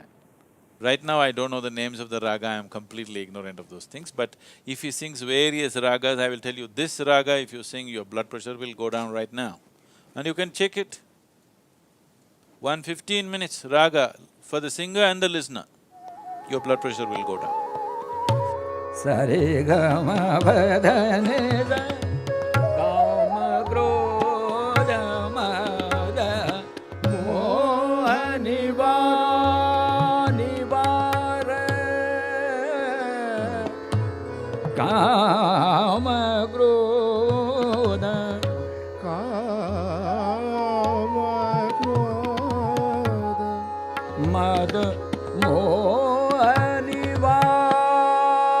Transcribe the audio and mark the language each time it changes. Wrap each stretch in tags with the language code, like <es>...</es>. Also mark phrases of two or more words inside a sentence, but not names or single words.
<en>Right now I don't know the names of the raga, I am completely ignorant of those things, but if he sings various ragas, I will tell you, this raga if you sing, your blood pressure will go down right now. And you can check it. 15 minutes raga for the singer and the listener, your blood pressure will go down.</en> <sa>सा रे ग म प ध नि सा काम क्रोध मद मोह निवार काम क्रोध मद मोह निवार</sa>